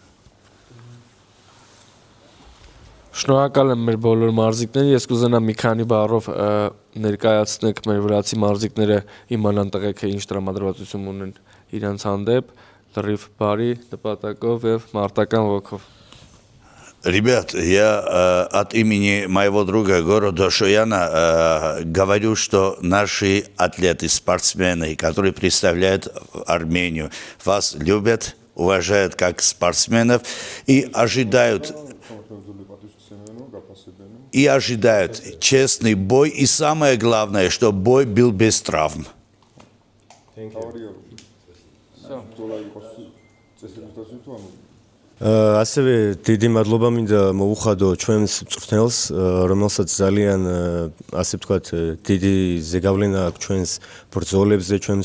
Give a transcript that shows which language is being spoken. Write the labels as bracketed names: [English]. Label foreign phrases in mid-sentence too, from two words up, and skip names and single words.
[Armenian] Շնորհակալ եմ մեր բոլոր մարզիկներին, ես կուզենամ մի քանի բառով ներկայացնեք մեր վրացի մարզիկները իմանան տղեկը ինչ տրամադրվածություն ունեն իրենց հանդեպ, լրիվ բարի նպատակով եւ մարտական ոգով։ [Russian] Ребят, я от имени моего друга города Шояна говорю, что наши атлеты, спортсмены, которые представляют Армению, вас любят, уважают как спортсменов и ожидают честный бой. И самое главное, что бой был без травм. [Georgian] ასევე დიდი მადლობა მინდა მოუხადო ჩვენს მწვრთნელს, რომელსაც ძალიან ასე ვთქვათ, დიდი ზეგავლენა აქვს ჩვენს ბრძოლებზე, ჩვენს